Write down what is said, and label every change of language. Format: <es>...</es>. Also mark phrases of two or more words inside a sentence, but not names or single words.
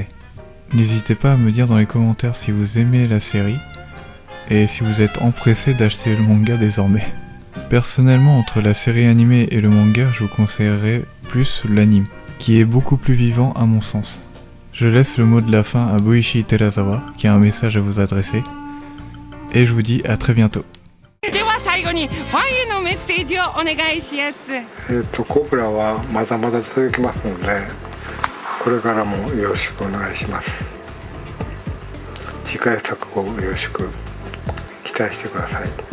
<fr>N'hésitez pas à me dire dans les commentaires si vous aimez la série et si vous êtes empressé d'acheter le manga désormais. Personnellement, entre la série animée et le manga, je vous conseillerais plus l'anime, qui est beaucoup plus vivant à mon sens. Je laisse le mot de la fin à Boichi Terazawa, qui a un message à vous adresser, et je vous dis à très bientôt.</fr> <ja>では最後にファンへのメッセージをお願いします。コブラはまだまだ続きますので、これからもよろしくお願いします。次回作をよろしく期待してください。</ja>